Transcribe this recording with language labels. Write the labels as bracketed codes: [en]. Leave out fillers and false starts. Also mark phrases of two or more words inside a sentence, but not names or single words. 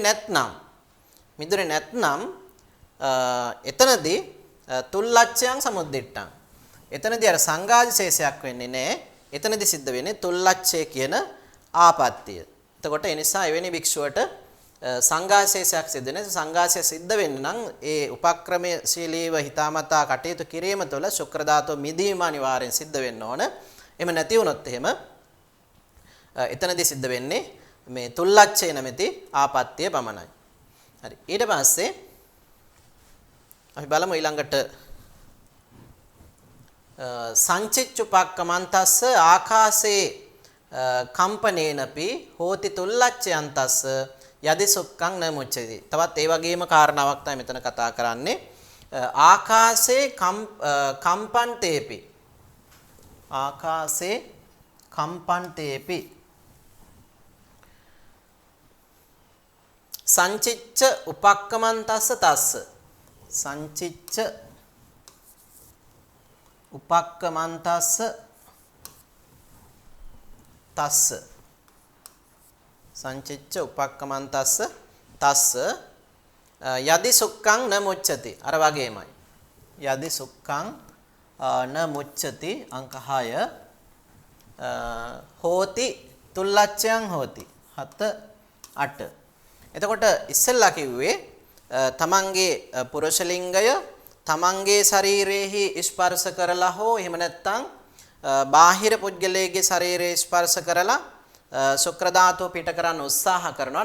[si] නැත්නම් එතනදී [pi] තුල්ලච්ඡයන් සමුද්දිට්ඨං [si] එතනදී අර සංඝාදිශේෂයක් වෙන්නේ නැහැ එතනදී සිද්ධ වෙන්නේ තුල්ලච්ඡය කියන ආපත්තිය එතකොට ඒ නිසා එවැනි භික්ෂුවට සංඝාශේෂයක් සිද්ධ වෙන සංඝාශය සිද්ධ වෙන්න නම් ඒ උපක්‍රමශීලීව හිතාමතා කටයුතු කිරීම තුළ ශුක්‍ර ධාතුව මිදීම අනිවාර්යෙන් සිද්ධ වෙන්න ඕන. එහෙම නැති වුණොත් එහෙම එතනදී සිද්ධ වෙන්නේ මේ තුල්ලච්ඡය නැමැති ආපත්‍ය පමණයි. හරි. ඊට පස්සේ අපි බලමු ඊළඟට [pi] සංචිච්චුපක්ඛමන්තස්ස ආකාසේ කම්පනේනපි හෝති තුල්ලච්ඡයන්තස්ස යදි සුක්ඛං න මුච්ඡති. [si] තවත් ඒ වගේම කාරණාවක් තමයි මෙතන කතා කරන්නේ. [pi] ආකාසේ කම්පන්තේපි. ආකාසේ කම්පන්තේපි. සංචිච්ච උපක්ඛමන්තස්ස තස්ස. සංචිච්ච උපක්ඛමන්තස්ස තස්ස. සංචිච්ච උපක්ඛමන්තස්ස තස්ස යදි සුක්ඛං න මුච්ඡති [si] අර වගේමයි [pi] යදි සුක්ඛං න මුච්ඡති අංක 6 හෝති තුල්ලච්ඡයන් හෝති [si] 7 8 එතකොට ඉස්සෙල්ලා කිව්වේ තමන්ගේ පුරුෂ ලිංගය තමන්ගේ ශරීරයේහි ස්පර්ශ කරලා හෝ එහෙම නැත්නම් බාහිර පුද්ගලයාගේ ශරීරයේ ස්පර්ශ කරලා ශුක්‍ර ධාතුව පිට කරන්න උත්සාහ කරනවා.